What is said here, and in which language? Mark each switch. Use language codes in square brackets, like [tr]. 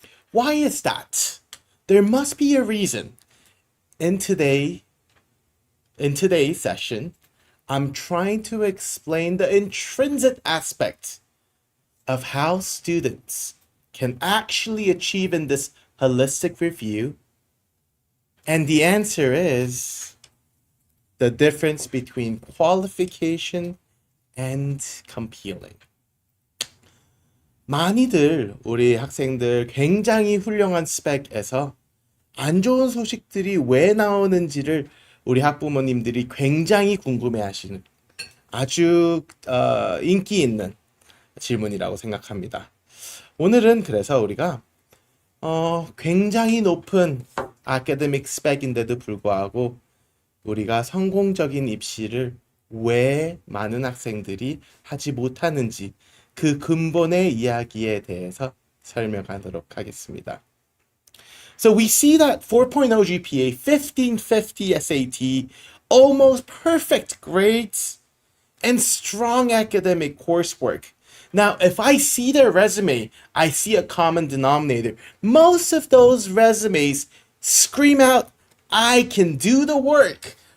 [en] Why is that? There must be a reason. In today's session, I'm trying to explain the intrinsic aspect of how students can actually achieve in this holistic review. And the answer is the difference between qualification and compealing. [ko] 많이들 우리 학생들 굉장히 훌륭한 스펙에서 안 좋은 소식들이 왜 나오는지를 우리 학부모님들이 굉장히 궁금해하시는 아주 인기 있는 질문이라고 생각합니다. 오늘은 그래서 우리가 굉장히 높은 아카데믹 스펙인데도 불구하고 우리가 성공적인 입시를 왜 많은 학생들이 하지 못하는지 그 근본의 이야기에 대해서 설명하도록 하겠습니다. [en] So we see that 4.0 GPA, 1550 SAT, almost perfect grades, and strong academic coursework. Now, if I see their resume, I see a common denominator. Most of those resumes scream out, I can do the work.